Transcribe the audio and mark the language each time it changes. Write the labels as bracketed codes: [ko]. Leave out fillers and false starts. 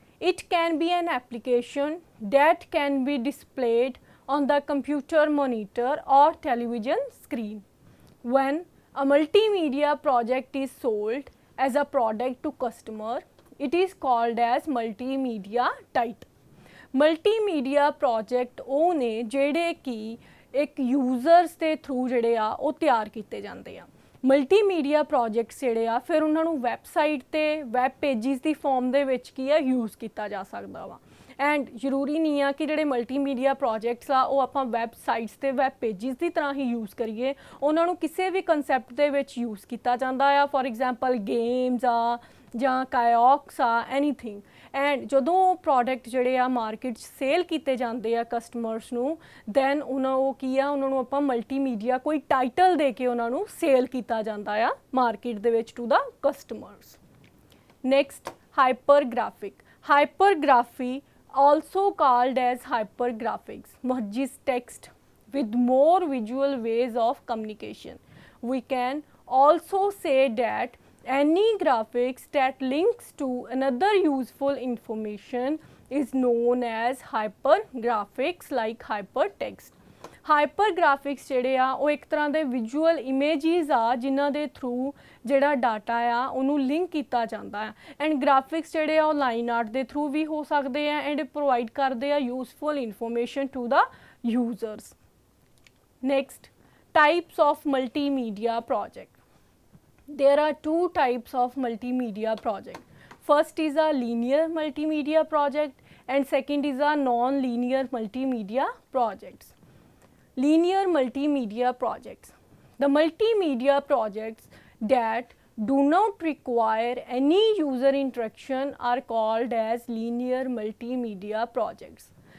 [en] It can be an application that can be displayed on the computer monitor or television screen. When a multimedia project is sold as a product to customer, it is called as multimedia title. [pa] Multimedia project ਉਹ ਨੇ ਜਿਹੜੇ ਕਿ ਇੱਕ users ਦੇ through ਜਿਹੜੇ ਆ ਉਹ ਤਿਆਰ ਕੀਤੇ ਜਾਂਦੇ ਆ। ਮਲਟੀਮੀਡੀਆ ਪ੍ਰੋਜੈਕਟਸ ਜਿਹੜੇ ਆ ਫਿਰ ਉਹਨਾਂ ਨੂੰ ਵੈਬਸਾਈਟ 'ਤੇ ਵੈਬ ਪੇਜਿਸ ਦੀ ਫਾਰਮ ਦੇ ਵਿੱਚ ਕੀ ਆ ਯੂਜ਼ ਕੀਤਾ ਜਾ ਸਕਦਾ ਵਾ ਐਂਡ ਜ਼ਰੂਰੀ ਨਹੀਂ ਆ ਕਿ ਜਿਹੜੇ ਮਲਟੀਮੀਡੀਆ ਪ੍ਰੋਜੈਕਟਸ ਆ ਉਹ ਆਪਾਂ ਵੈਬਸਾਈਟਸ 'ਤੇ ਵੈਬ ਪੇਜਿਸ ਦੀ ਤਰ੍ਹਾਂ ਹੀ ਯੂਜ਼ ਕਰੀਏ। ਉਹਨਾਂ ਨੂੰ ਕਿਸੇ ਵੀ ਕੰਸੈਪਟ ਦੇ ਵਿੱਚ ਯੂਜ਼ ਕੀਤਾ ਜਾਂਦਾ ਆ ਫੋਰ ਐਗਜ਼ਾਮਪਲ ਗੇਮਸ ਆ ਜਾਂ ਕਾਇਓਕਸ ਆ ਐਨੀਥਿੰਗ ਐਂਡ ਜਦੋਂ ਪ੍ਰੋਡਕਟ ਜਿਹੜੇ ਆ ਮਾਰਕੀਟ 'ਚ ਸੇਲ ਕੀਤੇ ਜਾਂਦੇ ਆ ਕਸਟਮਰਸ ਨੂੰ ਦੈਨ ਉਹ ਕੀ ਆ ਉਹਨਾਂ ਨੂੰ ਆਪਾਂ ਮਲਟੀਮੀਡੀਆ ਕੋਈ ਟਾਈਟਲ ਦੇ ਕੇ ਉਹਨਾਂ ਨੂੰ ਸੇਲ ਕੀਤਾ ਜਾਂਦਾ ਆ ਮਾਰਕੀਟ ਦੇ ਵਿੱਚ [en] To the customers. Next, hypergraphic. Hypergraphy also called as hypergraphics merges text with more visual ways of communication. We can also say that any graphics that links to another useful information is known as hypergraphics like hypertext. [pa] ਹਾਈਪਰਗ੍ਰਾਫਿਕਸ ਜਿਹੜੇ ਆ ਉਹ ਇੱਕ ਤਰ੍ਹਾਂ ਦੇ visual images ਆ ਜਿਨ੍ਹਾਂ ਦੇ through ਜਿਹੜਾ ਡਾਟਾ ਆ ਉਹਨੂੰ ਲਿੰਕ ਕੀਤਾ ਜਾਂਦਾ ਆ ਐਂਡ ਗ੍ਰਾਫਿਕਸ ਜਿਹੜੇ ਆ ਉਹ ਲਾਈਨ ਆਰਟ ਦੇ ਥਰੂ ਵੀ ਹੋ ਸਕਦੇ ਆ ਐਂਡ [en] Provide ਕਰਦੇ ਆ useful information to the users. Next, types of multimedia project. There are two types of multimedia project. First is a linear multimedia project and second is a non-linear multimedia projects. Linear multimedia projects. The multimedia projects that do not require any user interaction are called as linear multimedia projects.